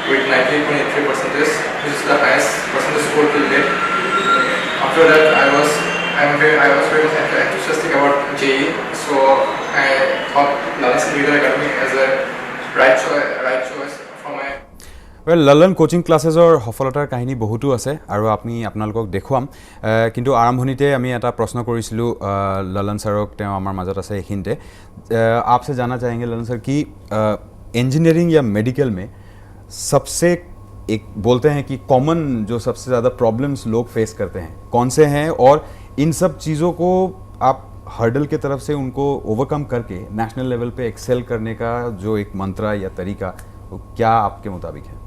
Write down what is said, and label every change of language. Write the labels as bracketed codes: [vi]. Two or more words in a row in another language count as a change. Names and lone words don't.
[en] 98.83%, which is the highest percentage score till date. After that, I was very much enthusiastic about JEE, so I thought Lalans Individual Academy as a right choice for my. [as] ৱেল লালন কোচিং ক্লাছেছৰ সফলতাৰ কাহিনী বহুতো আছে আৰু আমি আপোনালোকক দেখুৱাম কিন্তু আৰম্ভণিতে আমি এটা প্ৰশ্ন কৰিছিলোঁ লালন ছাৰক তেওঁ আমাৰ মাজত আছে এইখিনিতে [hi] आपसे जानना चाहेंगे लालन सर कि इंजीनियरिंग या मेडिकल में सबसे एक बोलते हैं कि कॉमन जो सबसे ज़्यादा प्रॉब्लम्स लोग फेस करते हैं कौन से हैं और इन सब चीज़ों को आप हर्डल के तरफ से उनको ओवरकम करके [en] national level [hi] पे एक्सेल करने का जो एक मंत्र या तरीका वो क्या आपके मुताबिक है?